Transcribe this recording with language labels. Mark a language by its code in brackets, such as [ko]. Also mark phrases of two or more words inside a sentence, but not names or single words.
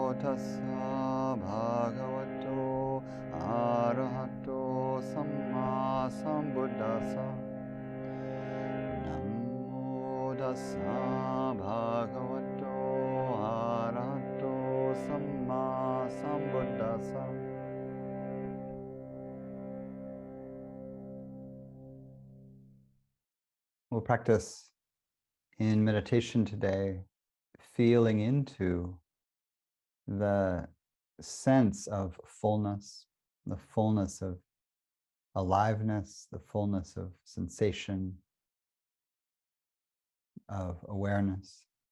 [pi] tassa bhagavato arahato sammāsambuddhasa. Namo tassa bhagavato arahato sammāsambuddhasa. [en] We'll practice in meditation today, feeling into the sense of fullness, the fullness of aliveness, the fullness of sensation, of awareness.